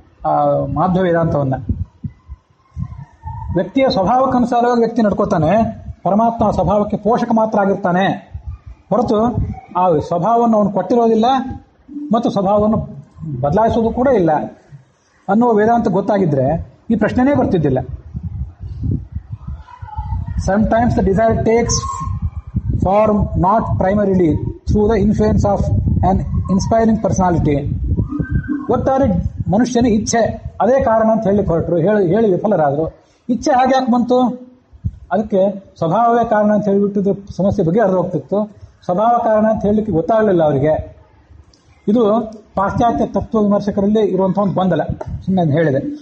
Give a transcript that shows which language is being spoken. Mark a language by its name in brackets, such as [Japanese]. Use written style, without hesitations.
[Kannada] ಆ ಮಾಧ್ವ ವೇದಾಂತವನ್ನು ವ್ಯಕ್ತಿಯ ಸ್ವಭಾವಕ್ಕನುಸಾರವಾಗಿ ವ್ಯಕ್ತಿ ನಡ್ಕೋತಾನೆ. ಪರಮಾತ್ಮ ಸ್ವಭಾವಕ್ಕೆ ಪೋಷಕ ಮಾತ್ರ ಆಗಿರ್ತಾನೆ ಹೊರತು ಆ ಸ್ವಭಾವವನ್ನು ಅವನು ಕೊಟ್ಟಿರೋದಿಲ್ಲ ಮತ್ತು ಸ್ವಭಾವವನ್ನು ಬದಲಾಯಿಸೋದು ಕೂಡ ಇಲ್ಲ ಅನ್ನುವ ವೇದಾಂತ ಗೊತ್ತಾಗಿದ್ರೆ ಈ ಪ್ರಶ್ನೆನೇ ಬರ್ತಿದ್ದಿಲ್ಲ. [English] Sometimes the desire takes form not primarily through the influence of an inspiring personality. [Kannada] ಒಟ್ಟಾರೆ ಮನುಷ್ಯನ ಇಚ್ಛೆ ಅದೇ ಕಾರಣ ಅಂತ ಹೇಳಿ ಹೊರಟರು, ಹೇಳಿ ವಿಫಲರಾದರು. ಇಚ್ಛೆ ಹಾಗೆ ಯಾಕೆ ಬಂತು? ಅದಕ್ಕೆ ಸ್ವಭಾವವೇ ಕಾರಣ ಅಂತ ಹೇಳಿಬಿಟ್ಟು ಸಮಸ್ಯೆ ಬಗ್ಗೆ ಅರ್ಧ ಹೋಗ್ತಿತ್ತು. ಸ್ವಭಾವ ಕಾರಣ ಅಂತ ಹೇಳಲಿಕ್ಕೆ ಗೊತ್ತಾಗಲಿಲ್ಲ ಅವರಿಗೆ. ಇದು ಪಾಶ್ಚಾತ್ಯ ತತ್ವ ವಿಮರ್ಶಕರಲ್ಲಿ ಇರುವಂಥ ಒಂದು ಗೊಂದಲ. ಸುಮ್ಮನೆ ಹೇಳಿದೆ.